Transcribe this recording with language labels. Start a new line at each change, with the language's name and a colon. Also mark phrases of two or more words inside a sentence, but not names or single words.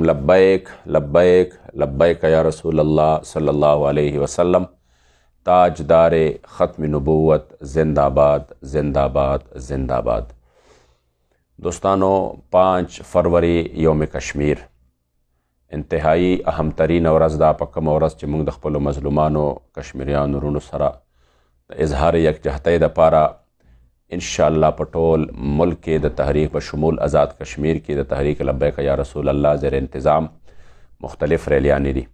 Arabic: لبیک لبیک لبیک یا رسول اللہ صلی اللہ علیہ وسلم.
Urdu: تاجدار ختم نبوت زندہ باد زندہ باد زندہ باد.
Pashto: دوستانو، 5 فروری
Urdu: یوم کشمیر انتہائی اہم ترین
Pashto: ورځ ده. په کومه ورځ چې موږ د خپلو مظلومانو کشمیریانو وروڼو سره د اظهار یکجهتۍ دپاره انشاءالله په ټول ملک کې د تحریک په شمول آزاد کشمیر کې د تحریک لبیک یا رسول الله زیر انتظام مختلف ریلیانې دي.